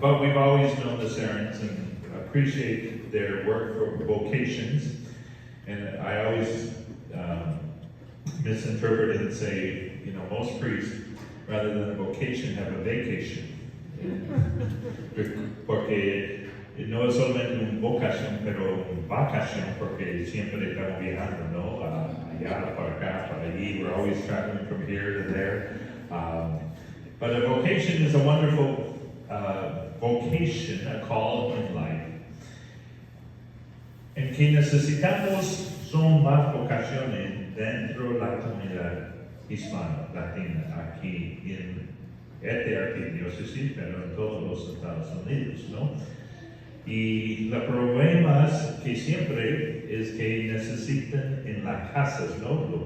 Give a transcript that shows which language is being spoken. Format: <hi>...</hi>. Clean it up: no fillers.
<en>But we've always known the Sarens and appreciate their work for vocations. And I always misinterpret and say, most priests, rather than a vocation, have a vacation.</en> <es>Porque no es solamente una vocación, pero una vacación, porque siempre estamos viajando, ¿no? Allá, para acá, para allí.</es> <en>We're always traveling from here to there. But a vocation is a wonderful vocation, a call in life.</en> <es>En que necesitamos son más vocaciones dentro de la comunidad hispana, latina, aquí en esta arquidiócesis, pero en todos los Estados Unidos, ¿no? Y el problema es que siempre es que necesitan en las casas, ¿no?</es>